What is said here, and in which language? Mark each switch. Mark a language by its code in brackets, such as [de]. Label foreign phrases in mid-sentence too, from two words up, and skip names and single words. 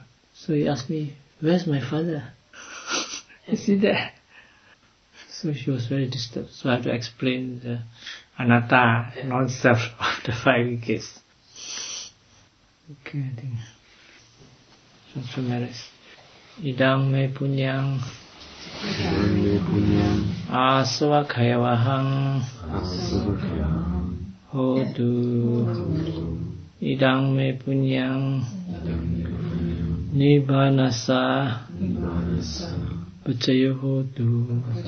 [en] So he asked me, "Where's my father? Is he there?" So she was very disturbed. So I had to explain the anatta, non-self of the 5 wickets. Okay, I think. So summarize. [pi] Idam me punyang asavakayavahang hotu. Idam me punyang nibbanasa pacayo hotu.